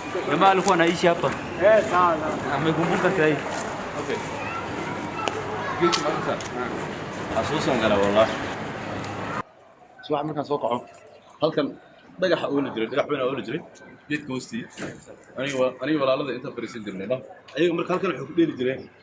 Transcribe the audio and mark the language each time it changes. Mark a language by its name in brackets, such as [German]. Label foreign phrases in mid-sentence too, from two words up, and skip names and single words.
[Swahili] Jamaa alikuwa anaishi hapa. Eh, sawa, sawa. Amekumbuka sasa hivi. [Somali] Okay. Geedka ma arkaysaa? Xasuusan kale, wallahi. Subax markaan soo kaco, halkan dhagaxa ooli jiray, dhagax weyn aa ooli jiray, geedka hoostiisa. Aniga wa-, aniga walaalada intaan fariisan jirnay, no? Ayaga marka halkan waxay ku dheeli jireen.